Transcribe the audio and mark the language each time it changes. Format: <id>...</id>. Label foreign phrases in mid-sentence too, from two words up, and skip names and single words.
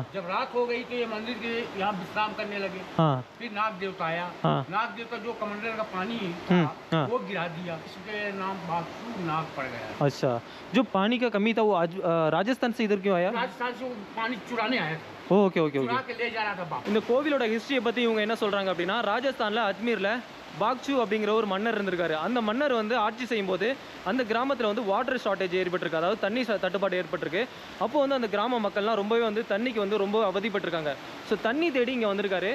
<hi>जब रात हो गई तो ये मंदिर के यहाँ विश्राम करने लगे। हाँ फिर नाग देवता आया। हाँ नाग देवता जो कमंडल का पानी हाँ। था वो गिरा दिया, इसके नाम बागसू नाग पड़ गया। अच्छा, जो पानी का कमी था वो आज राजस्थान से इधर क्यों आया? राजस्थान से वो पानी चुराने आया था।</hi> <en>okay okay okay.</en> <hi>चुरा के ले जा रहा था बाप।</hi> <ta>இந்த கோவிலோட ஹிஸ்ட்ரியை பற்றி இவங்க என்ன சொல்கிறாங்க அப்படின்னா, ராஜஸ்தானில் அஜ்மீரில் பாக்சு அப்படிங்கிற ஒரு மன்னர் இருந்திருக்காரு. அந்த மன்னர் வந்து ஆட்சி செய்யும்போது அந்த கிராமத்தில் வந்து</ta> <en>water shortage</en> <ta>ஏற்பட்டிருக்கு, அதாவது தண்ணி தட்டுப்பாடு ஏற்பட்டிருக்கு. அப்போ வந்து அந்த கிராம மக்கள்லாம் ரொம்பவே வந்து தண்ணிக்கு வந்து ரொம்ப அவதிப்பட்டிருக்காங்க. ஸோ தண்ணி தேடி இங்கே வந்திருக்காரு.</ta>